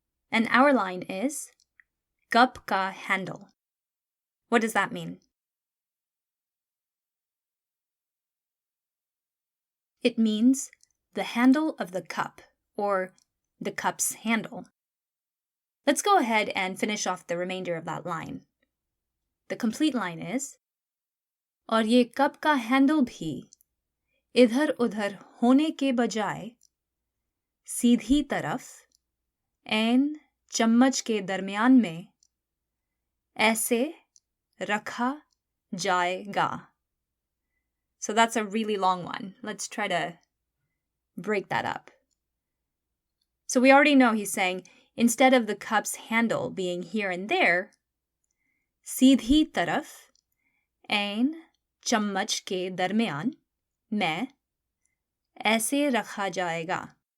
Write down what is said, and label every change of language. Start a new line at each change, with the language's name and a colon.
English: And our line is
Hindi: cup ka handle.
English: What does that mean? It means the handle of the cup, or the cup's handle. Let's go ahead and finish off the remainder of that line. The complete line is,
Hindi: और ये cup का handle भी इधर उधर होने के बजाय सीधी तरफ ऐन चम्मच के दरमियान में ऐसे रखा जाएगा.
English: So that's a really long one. Let's try to break that up. So we already know he's saying, instead of the cup's handle being here and there,
Hindi: सीधी तरफ ऐन चम्मच के दरमियान में ऐसे रखा जाएगा.